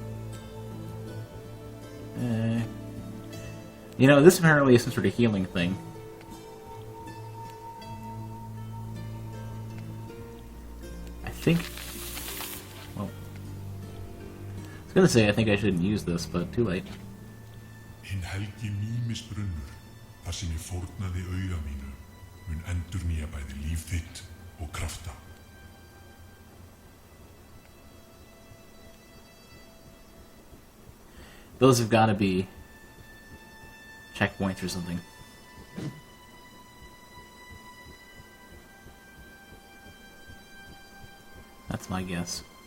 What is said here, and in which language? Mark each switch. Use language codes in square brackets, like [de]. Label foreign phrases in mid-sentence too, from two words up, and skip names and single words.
[en] You know, this apparently is some sort of healing thing. I think... Well... I was gonna say I think I shouldn't use this, but too late. [is] Hinn helgi mýmisbrunnur, þar sem ég fórnaði auga mínu, mun endurnýja bæði líf þitt og krafta. [en] Those have got to be checkpoints or something. That's my guess.